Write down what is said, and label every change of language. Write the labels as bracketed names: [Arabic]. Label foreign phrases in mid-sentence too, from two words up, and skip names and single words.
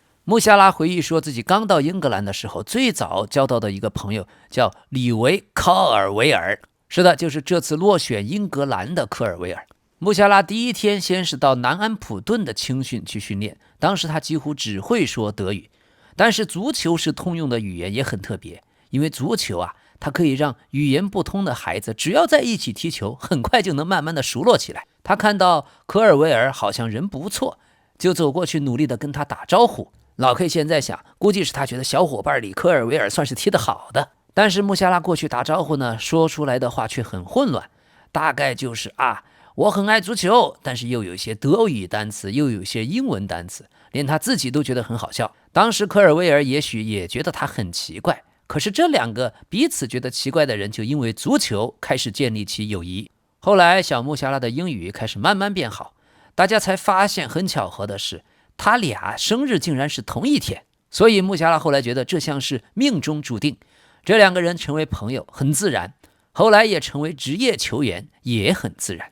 [Chinese] 穆夏拉回憶說，自己剛到英格蘭的时候，最早交到的一個朋友叫里維·科爾維爾。是的，就是這次落選英格蘭的科爾維爾。穆夏拉第一天先是到南安普頓的青訓去訓練，當時他幾乎只會說德語。但是足球是通用的語言，也很特別，因為足球它可以讓語言不通的孩子只要在一起踢球，很快就能慢慢的熟絡起來。他看到科爾維爾好像人不錯，就走過去努力的跟他打招呼。老 K 現在想，估計是他覺得小伙伴裡科爾維爾算是踢得好的。但是穆夏拉過去打招呼呢，說出來的話卻很混亂，大概就是我很愛足球，但是又有一些德語單詞，又有一些英文單詞，連他自己都覺得很好笑。當時科爾維爾也許也覺得他很奇怪，可是這兩個彼此覺得奇怪的人就因為足球開始建立起友誼。後來小穆夏拉的英語開始慢慢變好，大家才發現很巧合的是，他倆生日竟然是同一天，所以穆夏拉後來覺得這像是命中注定，這兩個人成為朋友很自然，後來也成為職業球員也很自然。